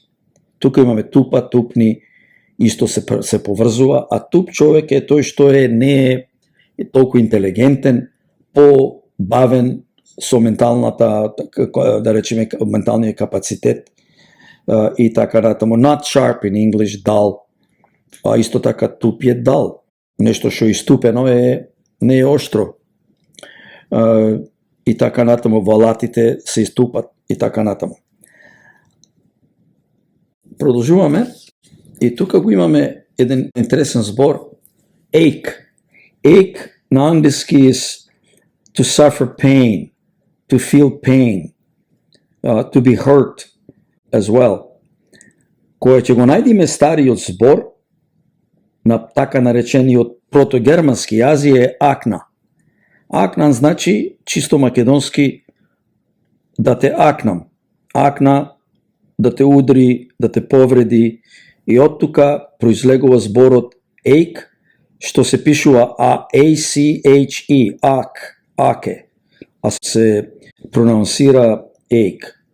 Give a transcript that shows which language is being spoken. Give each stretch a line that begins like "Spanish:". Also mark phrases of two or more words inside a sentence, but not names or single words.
Macedonian: Тука имаме тупа, тупни, исто се поврзува, а туп човек е тој што не е толку интелигентен, по-бавен со менталната, да речеме, менталниот капацитет и така натаму.
English: Not sharp in English,
Macedonian: дал. А исто така туп е дал. Нешто што иступено не е оштро. И така натаму, валатите се иступат и така натаму. Продолжуваме и тука го имаме еден интересен збор ache.
English: Ache
Macedonian: на англиски
English: is to suffer pain, to feel pain, to be hurt as well.
Macedonian: Кога ќе го најдеме стариот збор на така наречениот протогермански јазик е акна. Акна значи чисто македонски да те акнам. Акна да те удри, да те повреди и од тука произлегува зборот ache, што се пишува A-C-H-E, аке, а се пронаунсира ache.